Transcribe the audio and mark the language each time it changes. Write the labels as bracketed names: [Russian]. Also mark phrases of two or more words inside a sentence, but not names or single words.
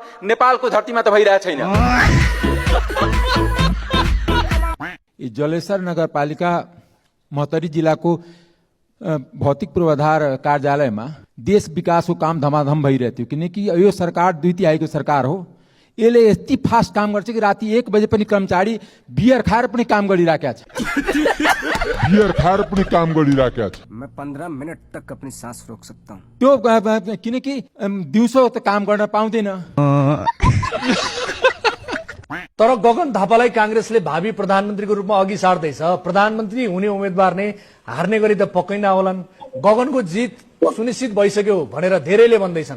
[Nepali] नेपालको धरतीमा त भइरहेको छैन। जलेश्वर नगरपालिका महोत्तरी जिल्लाको भौतिक पूर्वाधार कार्यालयमा देश विकासको काम धमाधम भइरहेको थियो, किनकि यो सरकार 2 तिहाईको सरकार हो। यसले यति फास्ट काम गर्छ कि राति 1 बजे पनि कर्मचारी बियर खाएर पनि काम गरिराखेका छ। [Hindi] मैं 15 मिनट तक अपनी सांस रोक सकता हूँ। [Nepali] त्यो किनकि दिउँसो त काम गर्न पाउँदैन। तर गगन थापालाई कांग्रेसले भावी प्रधानमन्त्रीको रूपमा अघि सार्दैछ। प्रधानमन्त्री हुने उम्मेदवार नै हार्ने गरी त पक्कै नहोलान्। गगनको जित सुनिश्चित भइसक्यो भनेर धेरैले भन्दैछन्।